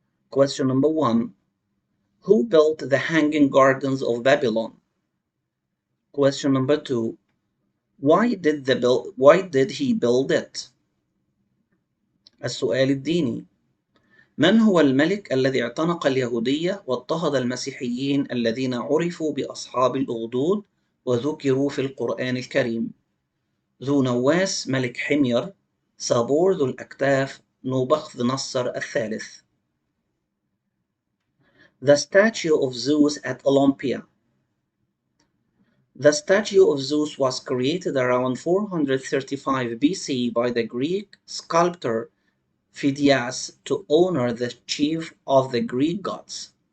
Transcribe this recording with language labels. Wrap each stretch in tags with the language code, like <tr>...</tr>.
<en>Question number 1. Who built the Hanging Gardens of Babylon? Question number 2. Why did he build it?</en> <ar>السؤال الديني: من هو الملك الذي اعتنق اليهودية واضطهد المسيحيين الذين عرفوا بأصحاب الأخدود وذكروا في القرآن الكريم؟ ذو نواس ملك حمير، صابور ذو الأكتاف، نوبخذ نصر الثالث.</ar> <en>The statue of Zeus at Olympia. The statue of Zeus was created around 435 BC by the Greek sculptor Phidias to honor the chief of the Greek gods.</en>